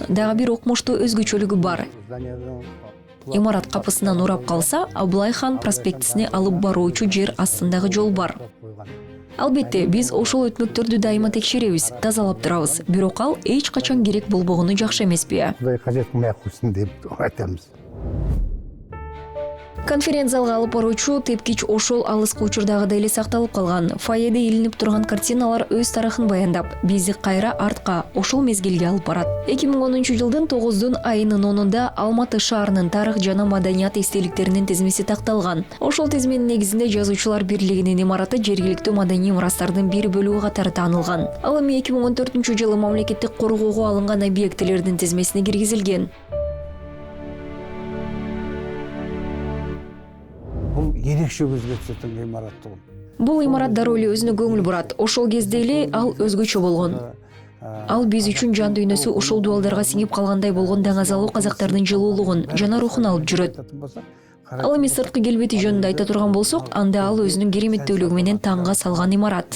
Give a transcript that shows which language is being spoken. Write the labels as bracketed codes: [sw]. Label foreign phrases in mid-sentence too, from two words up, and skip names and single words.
[ky] Дагы бир окмуштуу өзгөчөлүгү бар. Имарат капысынан урап калса, Абылай хан проспектисине алып баруучу жер астындагы жол бар. Албетте, биз ошол өтмөктөрдү дайыма текшеребиз, тазалап турабыз. Бирок ал эч качан керек болбогону жакшы эмеспи? [kk] Құдай қажет қылмай ақ қойсын деп айтамыз. [ky] Конференц-залга алып баруучу тепкич ошол алыскы учурдагыдай эле сакталып калган. Фойеде илинип турган картиналар өз тарыхын баяндап, бизди кайра артка, ошол мезгилге алып барат. 2010-жылдын 9 айынын 10-унда Алматы шаарынын тарых жана маданият эстеликтеринин тизмеси такталган. Ошол тизменин негизинде Жазуучулар бирлигинин имараты жергиликтүү маданий мурастардын бир бөлүгү катары таанылган. Ал эми 2014-жылы мамлекеттик коргоого алынган объектилердин тизмесине киргизилген. [kk] Бұл ерекше көзге түсетін ғимарат тұғын. [ky] Бул имарат дароо эле өзүнө көңүл бурат. Ошол кезде эле ал өзгөчө болгон. Ал биз үчүн жан дүйнөсү ошол дуалдарга сиңип калгандай болгон даңазалуу казактардын жылуулугун жана рухун алып жүрөт. Ал эми сырткы келбети жөнүндө айта турган болсок, анда ал өзүнүн кереметтүүлүгү менен таңга салган имарат.